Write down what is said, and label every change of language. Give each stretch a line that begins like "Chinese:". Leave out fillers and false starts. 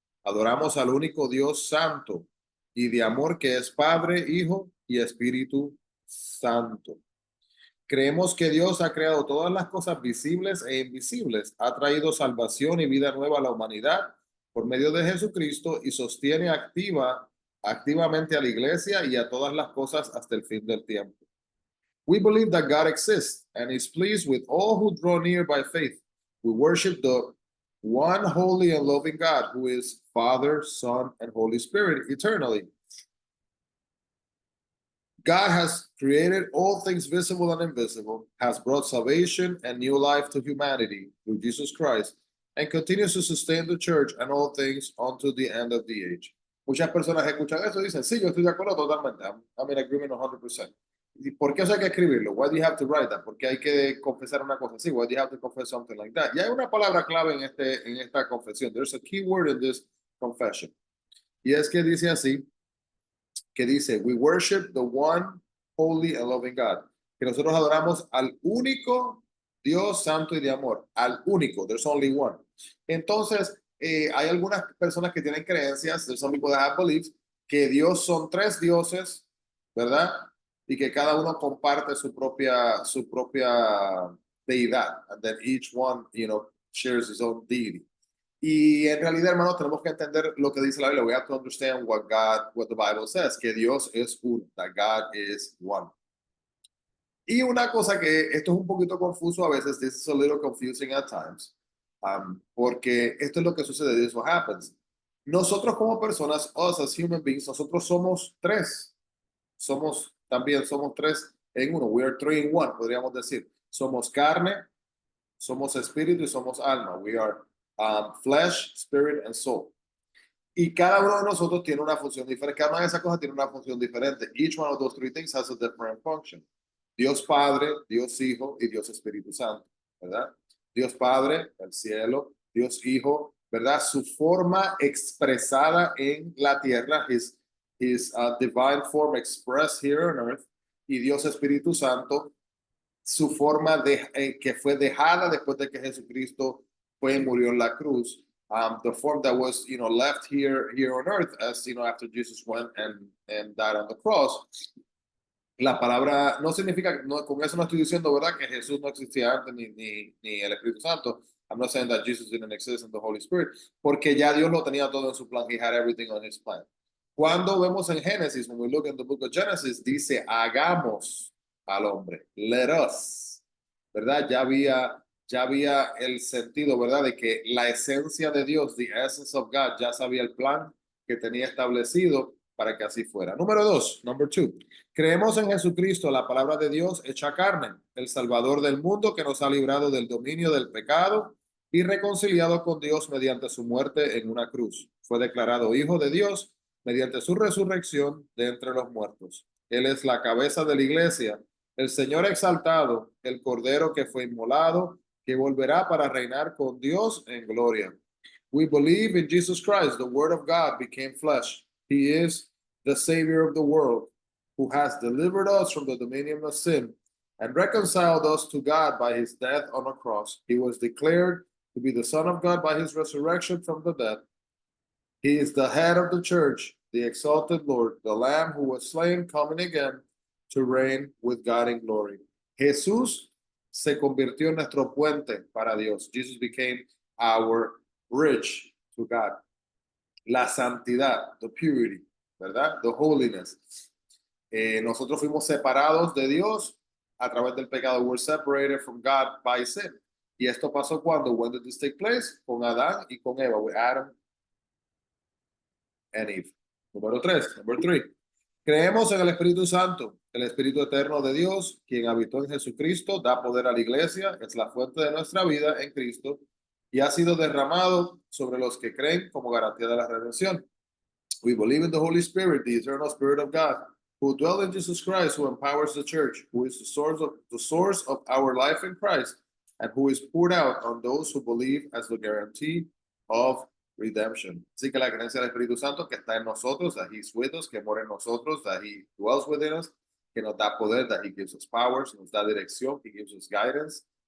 Spanish: Adoramos al único Dios santo y de amor que es Padre, Hijo y Espíritu Santo. Creemos que Dios ha creado todas las cosas visibles e invisibles, ha traído salvación y vida nueva a la humanidad por medio de Jesucristo y sostiene activamente a la iglesia y a todas las cosas hasta el fin del tiempo.
English: We believe that God exists and is pleased with all who draw near by faith. We worship the one holy and loving God who is Father, Son, and Holy Spirit eternally. God has created all things visible and invisible, has brought salvation and new life to humanity through Jesus Christ, and continues to sustain the church and all things unto the end of the age.
Spanish: Muchas personas escuchan eso y dicen, sí, yo estoy de acuerdo totalmente.
English: I'm in agreement 100%.
Spanish: ¿Y por qué eso hay que escribirlo?
English: Why do you have to write that?
Spanish: ¿Por qué hay que confesar una cosa así?
English: Why do you have to confess something like that?
Spanish: Y hay una palabra clave en esta confesión.
English: There's a key word in this confession.
Spanish: Y es que dice así, que dice,
English: we worship the one holy and loving God.
Spanish: Que nosotros adoramos al único Dios santo y de amor. Al único,
English: there's only one.
Spanish: Entonces, hay algunas personas que tienen creencias,
English: there's some people that have beliefs,
Spanish: que Dios son 3 dioses, ¿verdad? Y que cada uno comparte su propia deidad.
English: And then each one, shares his own deity.
Spanish: Y en realidad, hermanos, tenemos que entender lo que dice la Biblia.
English: We have to understand what the Bible says,
Spanish: que Dios es uno,
English: that God is one.
Spanish: Y una cosa que esto es un poquito confuso a veces,
English: this is a little confusing at times,
Spanish: porque esto es lo que sucede,
English: this is what happens.
Spanish: Nosotros como personas,
English: us as human beings,
Spanish: nosotros somos 3. También somos 3 en uno.
English: We are 3 in 1,
Spanish: podríamos decir. Somos carne, somos espíritu y somos alma.
English: We are flesh, spirit, and soul.
Spanish: Y cada uno de nosotros tiene una función diferente. Cada una de esas cosas tiene una función diferente.
English: Each one of those 3 things has a different function.
Spanish: Dios Padre, Dios Hijo y Dios Espíritu Santo, ¿verdad? Dios Padre, el cielo, Dios Hijo, ¿verdad? Su forma expresada en la tierra,
English: his divine form expressed here on earth,
Spanish: y Dios Espíritu Santo, su forma que fue dejada después de que Jesucristo fue y murió en la cruz.
English: The form that was, left here on earth as, after Jesus went and died on the cross.
Spanish: La palabra no significa, con eso no estoy diciendo, ¿verdad? Que Jesús no existía antes ni el Espíritu Santo.
English: I'm not saying that Jesus didn't exist in the Holy Spirit,
Spanish: porque ya Dios lo tenía todo en su plan.
English: He had everything on his plan.
Spanish: Cuando vemos en Génesis,
English: when we look in the book of Genesis,
Spanish: dice, hagamos al hombre,
English: let us, ¿verdad?
Spanish: Ya había el sentido, ¿verdad? De que la esencia de Dios,
English: the essence of God,
Spanish: ya sabía el plan que tenía establecido para que así fuera. Número 2,
English: number 2.
Spanish: Creemos en Jesucristo, la palabra de Dios hecha carne, el Salvador del mundo que nos ha librado del dominio del pecado y reconciliado con Dios mediante su muerte en una cruz. Fue declarado Hijo de Dios mediante su resurrección de entre los muertos. Él es la cabeza de la iglesia, el Señor exaltado, el Cordero que fue inmolado, que volverá para reinar con Dios en gloria.
English: We believe in Jesus Christ, the Word of God became flesh. He is the Savior of the world, who has delivered us from the dominion of sin and reconciled us to God by his death on a cross. He was declared to be the Son of God by his resurrection from the dead. He is the head of the church, the exalted Lord, the Lamb who was slain, coming again to reign with God in glory.
Spanish: Jesús se convirtió en nuestro puente para Dios.
English: Jesus became our bridge to God.
Spanish: La santidad,
English: the purity, ¿verdad? The holiness.
Spanish: Nosotros fuimos separados de Dios a través del pecado.
English: We're separated from God by sin.
Spanish: Y esto pasó cuando,
English: when did this take place?
Spanish: Con Adán y con Eva,
English: with Adam and Eve.
Spanish: Número 3,
English: number 3.
Spanish: Creemos en el Espíritu Santo, el Espíritu eterno de Dios, quien habitó en Jesucristo, da poder a la iglesia, es la fuente de nuestra vida en Cristo y ha sido derramado sobre los que creen como garantía de la redención.
English: We believe in the Holy Spirit, the eternal Spirit of God, who dwells in Jesus Christ, who empowers the church, who is the source of our life in Christ, and who is poured out on those who believe as the guarantee of redemption.
Spanish: Así que la creencia del Espíritu Santo que está en nosotros,
English: that he's with us,
Spanish: que mora en nosotros,
English: that he dwells within us,
Spanish: que nos da poder,
English: that he gives us powers,
Spanish: nos da dirección,
English: he gives us guidance.